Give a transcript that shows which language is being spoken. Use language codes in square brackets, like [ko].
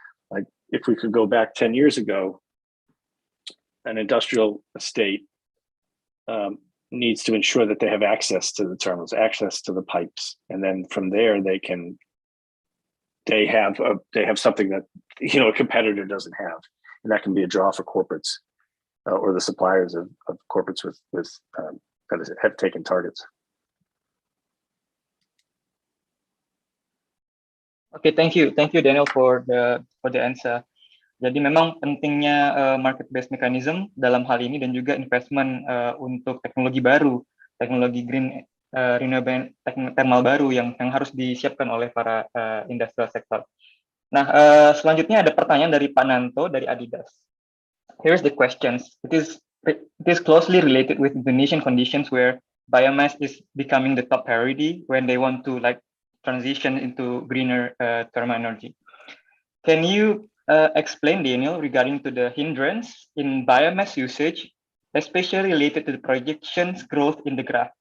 [en] Like if we could go back 10 years ago, an industrial estate needs to ensure that they have access to the terminals, access to the pipes, and then from there they have something that a competitor doesn't have, and that can be a draw for corporates or the suppliers of corporates with that have taken targets. Okay, thank you Daniel for the answer. [id] Jadi memang pentingnya [en] market-based mechanism [id] dalam hal ini dan juga investment untuk teknologi baru, teknologi [en] green renewable thermal [id] baru yang harus disiapkan oleh para [en] industrial sector. [id] Nah, selanjutnya ada pertanyaan dari Pak Nanto dari Adidas. [en] Here's the questions. It is closely related with Indonesian conditions where biomass is becoming the top priority when they want to transition into greener thermal energy. Can you explain, Daniel, regarding to the hindrance in biomass usage, especially related to the projections growth in the graph?